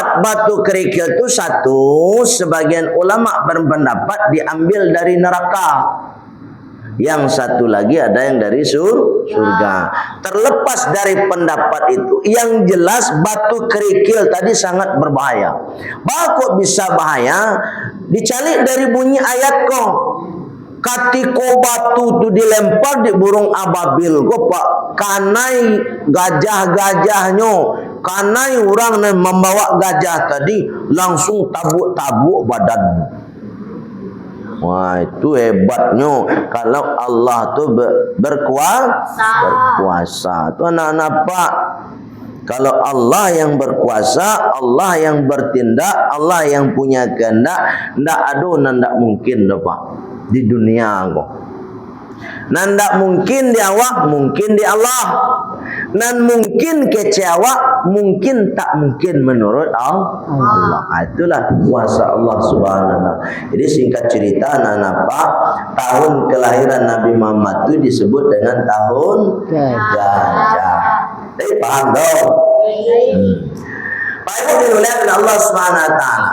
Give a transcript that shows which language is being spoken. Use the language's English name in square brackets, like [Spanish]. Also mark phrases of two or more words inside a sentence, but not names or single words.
[Indonesian] Batu kerikil itu satu, sebagian ulama berpendapat diambil dari neraka. Yang satu lagi ada yang dari surga. Terlepas dari pendapat itu, yang jelas batu kerikil tadi sangat berbahaya. Kok bisa bahaya? [Minangkabau] Dicalik dari bunyi ayat kok. Katiko batu tu dilempar di burung ababil kok pak. Kanai gajah-gajahnya, kanai orang yang membawa gajah tadi langsung tabuk-tabuk badanmu. [Indonesian] Wah, itu hebatnya kalau Allah tu berkuasa. Tu anak-anak pak, kalau Allah yang berkuasa, Allah yang bertindak, Allah yang punya kehendak, [Minangkabau] ndak ada ndak mungkin dah pak di dunia kok. Ndak mungkin di awak, mungkin di Allah. Nan mungkin kece awak, mungkin tak mungkin menurut Allah. [Indonesian] Itulah kuasa Allah [Arabic] Subhanahu wa taala. [Indonesian] Jadi singkat cerita anak-anak pak, tahun kelahiran Nabi Muhammad itu disebut dengan tahun gajah. Jadi paham dong? Pak Ibu dimuliakan Allah [Arabic] Subhanahu wa taala.